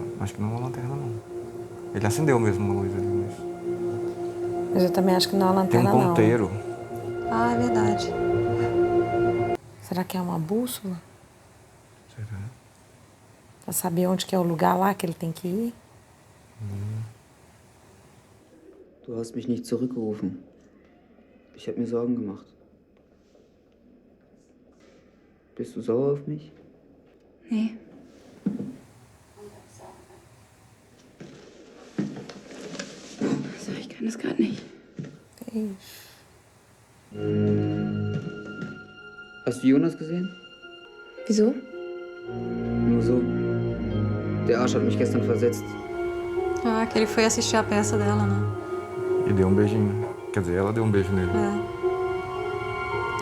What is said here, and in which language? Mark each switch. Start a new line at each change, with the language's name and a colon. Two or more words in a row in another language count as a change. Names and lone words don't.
Portuguese: Acho que não é uma lanterna, não. Ele acendeu mesmo uma luz ali, mas... Mas eu também acho que não é uma Tem um lanterna, ponteiro. Ah, é verdade. não. Será que é uma bússola? Será? Pra saber onde que é o lugar lá que ele tem que ir?
German: Du hast mich nicht zurückgerufen. Ich habe mir Sorgen gemacht. Bist du sauer auf mich? Nee. Also, ich kann das gerade nicht. Hast du Jonas gesehen? Wieso? Nur so. Der Arsch hat mich gestern versetzt.
Portuguese: Ah, que ele foi assistir a peça dela, né? E deu um beijinho. Quer dizer, ela deu um beijo nele. É.